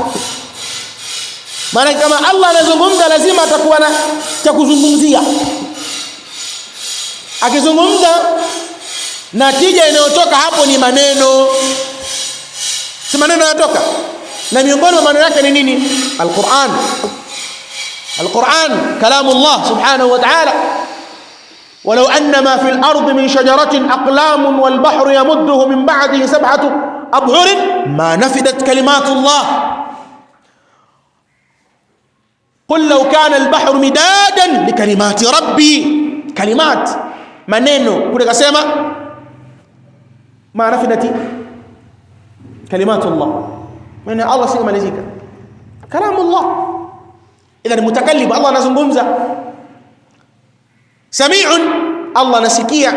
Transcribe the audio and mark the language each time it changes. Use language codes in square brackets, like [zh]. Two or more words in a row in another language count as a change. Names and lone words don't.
[sw] Maana kama Allah anazungumza, lazima atakuwa na cha kuzungumzia. Akizungumza, natija inayotoka hapo ni maneno. Si maneno yanatoka, na miongoni mwa maneno yake ni nini? Al-Qur'an. [ar] القرآن كلام الله سبحانه وتعالى. ولو أن ما في الأرض من شجرة أقلام والبحر يمده من بعده سبعة أبحر ما نفدت كلمات الله. قل لو كان البحر مدادا لكلمات ربي. Kalimat, [sw] maneno. Kule kasema [ar] ما نفدت كلمات الله, [sw] maana Allah si kumalizika. [ar] كلام الله إذن متكلم, [sw] Allah anazungumza. Sami'un, Allah anasikia.